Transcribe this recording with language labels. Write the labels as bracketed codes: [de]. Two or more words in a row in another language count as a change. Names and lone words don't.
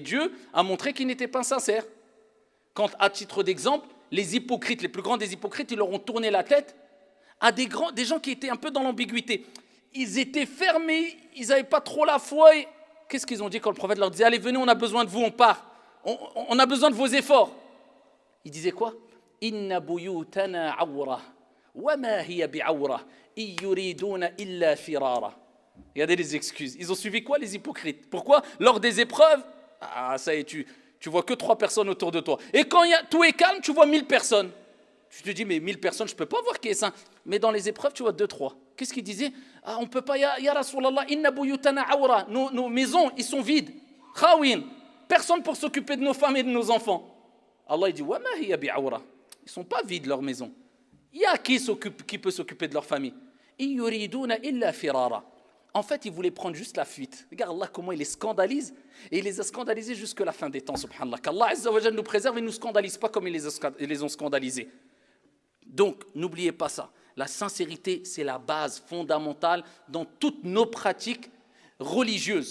[fr] Et Dieu a montré qu'ils n'étaient pas sincères. Quand, à titre d'exemple, les hypocrites, les plus grands des hypocrites, ils leur ont tourné la tête à des gens qui étaient un peu dans l'ambiguïté. Ils étaient fermés, ils n'avaient pas trop la foi. Et qu'est-ce qu'ils ont dit quand le prophète leur disait « Allez, venez, on a besoin de vous, on part. On a besoin de vos efforts. » Ils disaient quoi ? [ar] « إن بيوتنا عورة، وما هي بعورة، يريدون إلا فرارا. [fr] » Regardez les excuses. Ils ont suivi quoi, les hypocrites ? Pourquoi ? Lors des épreuves, ça y est, tu vois que 3 personnes autour de toi. Et quand tout est calme, tu vois 1000 personnes. Tu te dis, mais 1000 personnes, je ne peux pas voir qui est saint. Mais dans les épreuves, tu vois 2-3. Qu'est-ce qu'ils disaient ? On ne peut pas, [ar] يا رسول الله، إن بيوتنا عورة. [fr] Nos maisons, ils sont vides. Khawin. Personne pour s'occuper de nos femmes et de nos enfants. Allah, il dit, [ar] وما هي بعورة. [fr] Ils ne sont pas vides, leurs maisons. Il y a qui peut s'occuper de leur famille. [ar] يريدون إلا فرارا. [fr] En fait, ils voulaient prendre juste la fuite. Regarde Allah comment il les scandalise. Et il les a scandalisés jusqu'à la fin des temps, subhanallah. Qu'Allah [ar] عز وجل [fr] nous préserve et ne nous scandalise pas comme ils les ont scandalisés. Donc, n'oubliez pas ça. La sincérité, c'est la base fondamentale dans toutes nos pratiques religieuses.